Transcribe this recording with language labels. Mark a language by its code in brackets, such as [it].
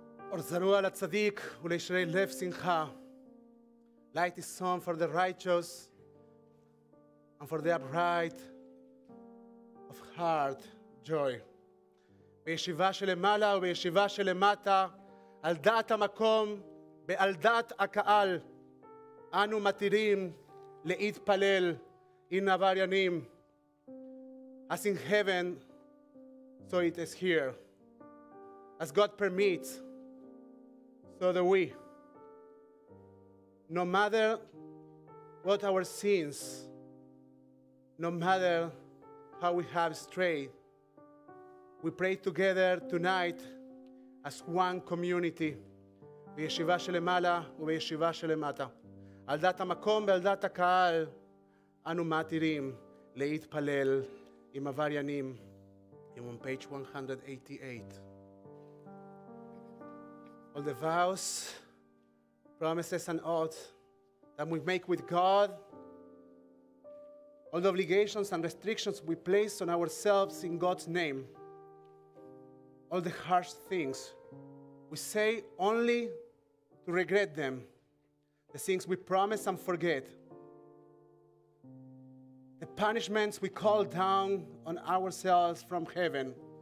[he] אור זרוע לצדיק ולישרי לב שמחה. [en] Light is sown for the righteous and for the upright of heart joy. [he] בישיבה שלמעלה ובישיבה שלמטה, על דעת המקום ועל דעת הקהל, אנו מתירים להתפלל עם עבריינים. [en] As in heaven, so it is here. As God permits, so do we. No matter what our sins, no matter how we have strayed, we pray together tonight as one community, בישיבה שלמעלה ובישיבה שלמטה. [he] על דעת המקום ועל דעת הקהל, אנו מתירים להתפלל עם עבריינים. [en] I'm on page 188. All the vows, promises, and oaths that we make with God, all the obligations and restrictions we place on ourselves in God's name, all the harsh things we say only to regret them, the things we promise and forget, the punishments we call down on ourselves from heaven,